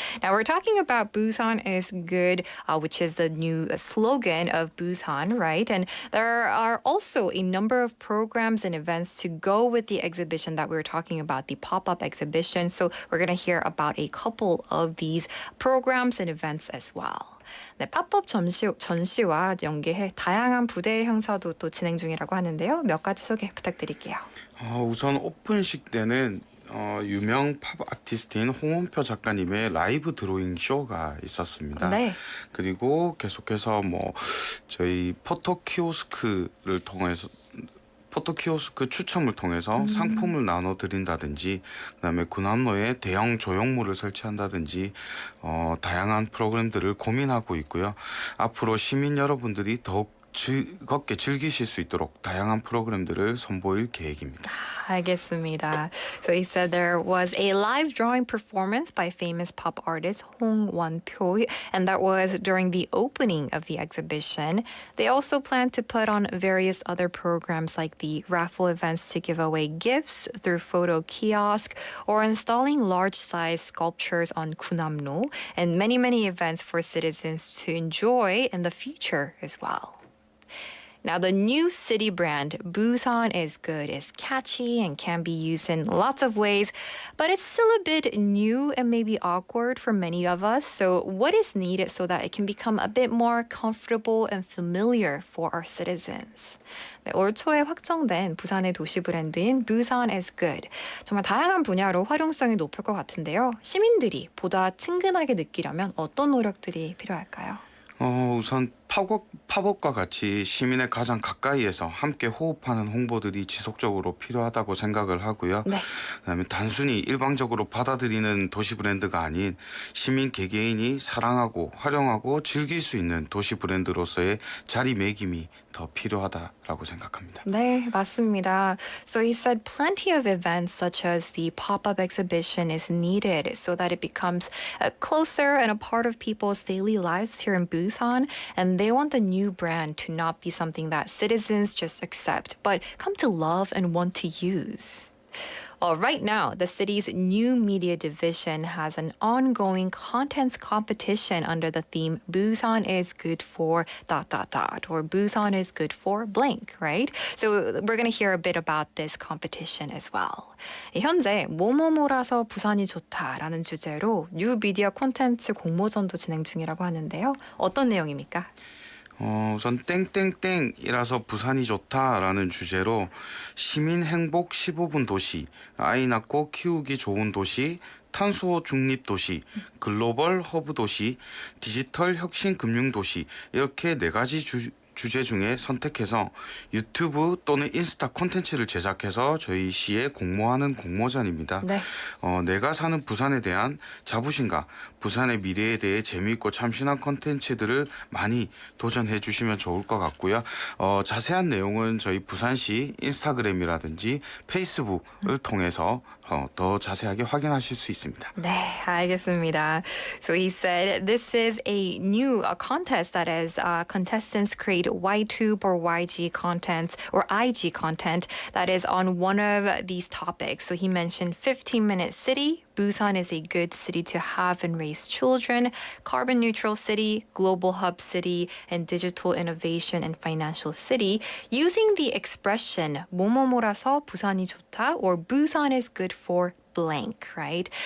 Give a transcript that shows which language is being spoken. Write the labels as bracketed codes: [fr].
[en] Now, we're talking about Busan is good, which is the new slogan of Busan, right? And there are also a number of programs and events to go with the exhibition that we were talking about, the pop-up exhibition. So we're going to hear about a couple of these programs and events as well. [ko] 네, 팝업 전시와 연계해 다양한 부대 행사도 또 진행 중이라고 하는데요. 몇 가지 소개 부탁드릴게요. 우선 오픈식 때는 유명 팝 아티스트인 홍원표 작가님의 라이브 드로잉 쇼가 있었습니다. 네. 그리고 계속해서 저희 포토 키오스크를 통해서 포토키오스크 추첨을 통해서 상품을 나눠드린다든지 그다음에 군함로에 대형 조형물을 설치한다든지 다양한 프로그램들을 고민하고 있고요. 앞으로 시민 여러분들이 더욱 즐겁게 즐기실 수 있도록 다양한 프로그램들을 선보일 계획입니다. 알겠습니다. [en] So he said there was a live drawing performance by famous pop artist Hong Won-pyo, and that was during the opening of the exhibition. They also plan to put on various other programs like the raffle events to give away gifts through photo kiosk or installing large-size sculptures on Kunamno, and many, many events for citizens to enjoy in the future as well. Now, the new city brand, Busan is good, is catchy and can be used in lots of ways, but it's still a bit new and maybe awkward for many of us. So what is needed so that it can become a bit more comfortable and familiar for our citizens? [ko] 네, 올 초에 확정된 부산의 도시 브랜드인 Busan is good. 정말 다양한 분야로 활용성이 높을 것 같은데요. 시민들이 보다 친근하게 느끼려면 어떤 노력들이 필요할까요? 우선 팝업과 같이 시민의 가장 가까이에서 함께 호흡하는 홍보들이 지속적으로 필요하다고 생각을 하고요. 네. 그다음에 단순히 일방적으로 받아들이는 도시 브랜드가 아닌 시민 개개인이 사랑하고 활용하고 즐길 수 있는 도시 브랜드로서의 자리매김이 더 필요하다라고 생각합니다. 네, 맞습니다. [en] So he said plenty of events such as the pop-up exhibition is needed so that it becomes closer and a part of people's daily lives here in Busan. And they want the new brand to not be something that citizens just accept, but come to love and want to use. Well, right now, the city's new media division has an ongoing contents competition under the theme Busan is good for ... or Busan is good for blank, right? So we're going to hear a bit about this competition as well. [ko] 현재 뭐뭐뭐라서 부산이 좋다라는 주제로 뉴미디어 콘텐츠 공모전도 진행 중이라고 하는데요. 어떤 내용입니까? 우선 땡땡땡이라서 부산이 좋다라는 주제로 시민 행복 15분 도시, 아이 낳고 키우기 좋은 도시, 탄소 중립 도시, 글로벌 허브 도시, 디지털 혁신 금융 도시 이렇게 4가지 주제 중에 선택해서 유튜브 또는 인스타 콘텐츠를 제작해서 저희 시에 공모하는 공모전입니다. 네. 내가 사는 부산에 대한 자부심과 부산의 미래에 대해 재미있고 참신한 콘텐츠들을 많이 도전해 주시면 좋을 것 같고요. 자세한 내용은 저희 부산시 인스타그램이라든지 페이스북을 통해서 더 자세하게 확인하실 수 있습니다. 네, 알겠습니다. [en] So he said this is a new contest that is contestants create YTube or YG content or IG content that is on one of these topics. So he mentioned 15-minute city. Busan is a good city to have and raise children, carbon neutral city, global hub city, and digital innovation and financial city using the expression [ko] 뭐뭐뭐라서 부산이 좋다 [en] or Busan is good for blank, right?